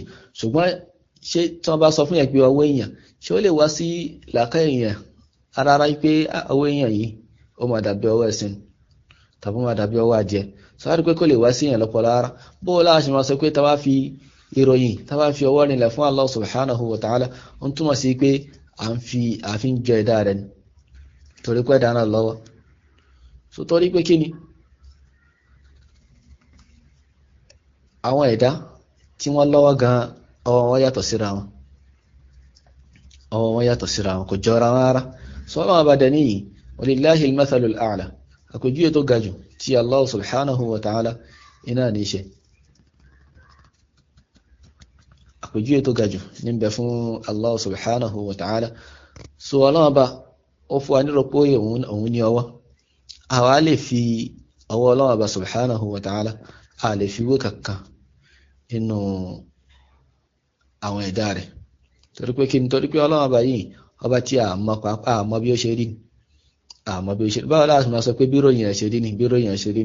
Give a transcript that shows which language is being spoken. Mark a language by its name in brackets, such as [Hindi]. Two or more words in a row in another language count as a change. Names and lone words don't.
[Yoruba] Ṣùgbọ́n ṣé tí wọ́n bá sọ fún yẹn pé ọwọ́ èèyàn, ṣé ó lè wá sí làákà èèyàn rárá pé ọwọ́ èèyàn yìí ó máa dàbí ọwọ́ ẹṣin tàbí ó máa dàbí ọwọ́ adìẹ? So a rí pé kò lè wá sí yẹn lọ́pọ̀ rárá. Bó o láṣẹ máa sọ pé tá bá fi ìròyìn, tá bá fi ọwọ́ rinlẹ̀ fún Allah [Arabic] سبحانه وتعالى, [Yoruba] ó ń túmọ̀ sí pé àfi ń jọ ẹ̀dá rẹ̀ ni, torí pé ẹ̀dá náà lọ́wọ́. So torí pé kíni àwọn ẹ̀dá tí wọ́n lọ́wọ́ gan ọwọ́ wọn yàtọ̀ síra wọn, ọwọ́ wọn yàtọ̀ síra wọn, kò jọra wọn rárá. Ọlọ́run bá dẹ̀ níyì [Arabic] ولله المثل الأعلى, [Yoruba] àpèjúwe tó ga jù tí Allah [Arabic] سبحانه وتعالى [Yoruba] iná ní ṣe, àpèjúwe tó ga jù ní bẹ fún Allah [Arabic] سبحانه وتعالى. [Yoruba] So Ọlọ́run bá ó fún wa nírò pé òun ní ọwọ́, àwa lè fi ọwọ́ Ọlọ́run bá [Arabic] سبحانه وتعالى [Yoruba] a lè fi wé kankan inú àwọn ẹ̀dá rẹ̀, torí pé kí n torí pé Ọlọ́run bá yìí ọba tí a mọ̀ bí ó ṣe rí ni, àmọ́ bí ó ṣe báwo láti máa sọ pé bí ròyìn ẹ̀ ṣe rí ni, bí ròyìn ẹ̀ ṣe rí ni.